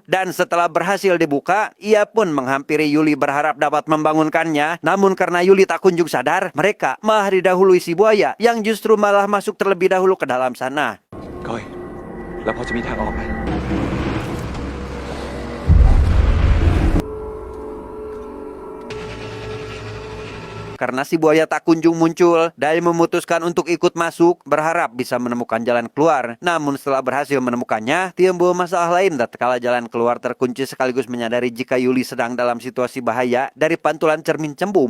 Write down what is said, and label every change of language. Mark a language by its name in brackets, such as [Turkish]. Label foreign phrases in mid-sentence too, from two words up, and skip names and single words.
[Indonesian] Dan setelah berhasil dibuka, ia pun menghampiri Yuli berharap dapat membangunkannya. Namun karena Yuli tak kunjung sadar, mereka malah didahului si buaya yang justru malah masuk terlebih dahulu ke dalam sana. [Thai] ก้อย แล้วพอจะมีทางออกไหม [Indonesian] Karena si buaya tak kunjung muncul, Dai memutuskan untuk ikut masuk, berharap bisa menemukan jalan keluar. Namun setelah berhasil menemukannya, timbul masalah lain tatkala jalan keluar terkunci sekaligus menyadari jika Yuli sedang dalam situasi bahaya dari pantulan cermin cembung.